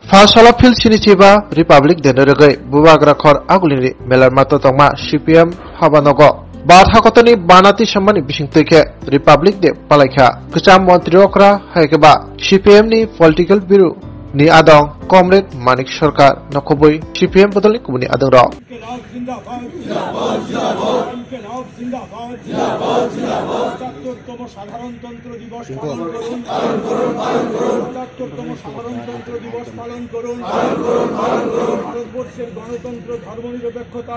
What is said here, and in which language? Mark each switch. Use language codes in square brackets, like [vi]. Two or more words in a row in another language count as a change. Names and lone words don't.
[trp] Fasala fil sinichiba Republic deneregai bubagra khor agulini melar mata tongma CPM habanogo Bad hakotani banati sammani bisingteke Republic de palaikha kcham mantri okra haikeba CPM ni [en] political bureau [trp] ni adong Comrade Manik Sarkar nakoboi CPM bodolni kubuni adong ro [bn] সাধারণতন্ত্র দিবস পালন করুন সাধারণতন্ত্র দিবস পালন করুন ভারতবর্ষের গণতন্ত্র ধর্মনিরপেক্ষতা